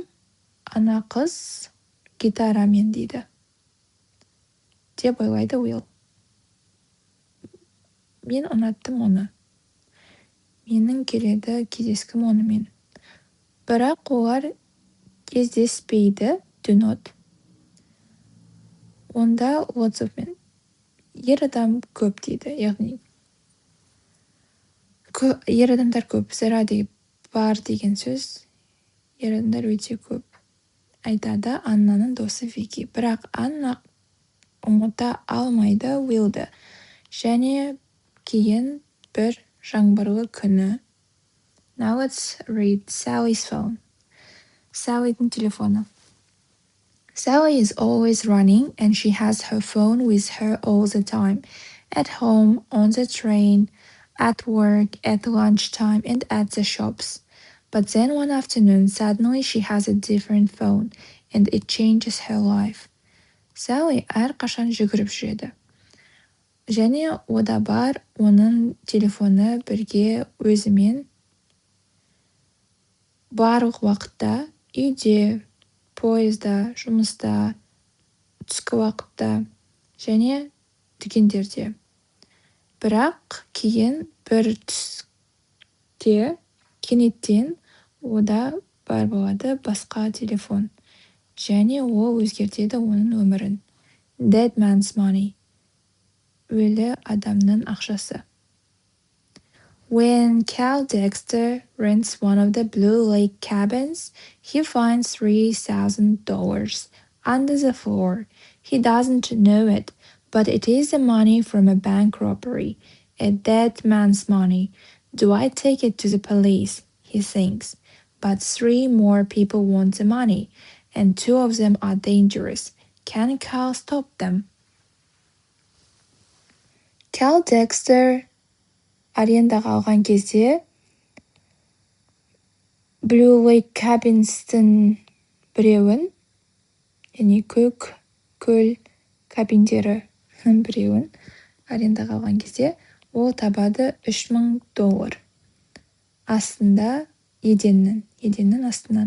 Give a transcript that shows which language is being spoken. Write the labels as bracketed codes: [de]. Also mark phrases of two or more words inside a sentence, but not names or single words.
[kk] Ана қыз гитарамен дейді. Деп ойлайды Will. Мен ұнаттым оны. Менің келеді кездескім онымен. Бірақ олар кездеспейді, [en] do not. Онда lots of men. [kk] Ер адам көп дейді, яғни ер адамдар көп. Зара деп бар деген сөз. Ер адамдар өте көп. Айтады Аннаның досы Вики. Бірақ Анна ұмыта алмайды Willді. Және кейін бір жаңбырлы күні. [en] Now let's read Sally's phone. [kk] Sallyдің телефоны. [en] Sally is always running and she has her phone with her all the time. At home, on the train, at work, at lunchtime, and at the shops. But then one afternoon, suddenly she has a different phone and it changes her life. [kk] Sally әрқашан жүгіріп жүреді. Және ода бар оның телефоны бірге өзімен барлық уақытта, үйде, пойызда, жұмыста, түскі уақытта және дүкендерде. Бірақ кейін бір түсте кенеттен ода бар болады басқа телефон. Және ол өзгертеді оның өмірін. [en] Dead man's money. [kk] Өлі адамның ақшасы. [en] When Cal Dexter rents one of the Blue Lake cabins, he finds $3,000 under the floor. He doesn't know it, but it is the money from a bank robbery, a dead man's money. Do I take it to the police? He thinks. but 3 more people want the money, and 2 of them are dangerous. Can Cal stop them? [kk] Cal Dexter арендаға алған кезде Blue Lake Cabins'тің біреуін, яғни көк көл кабиндерінің біреуін арендаға алған кезде ол табады $3000 астында, еденнің астынан.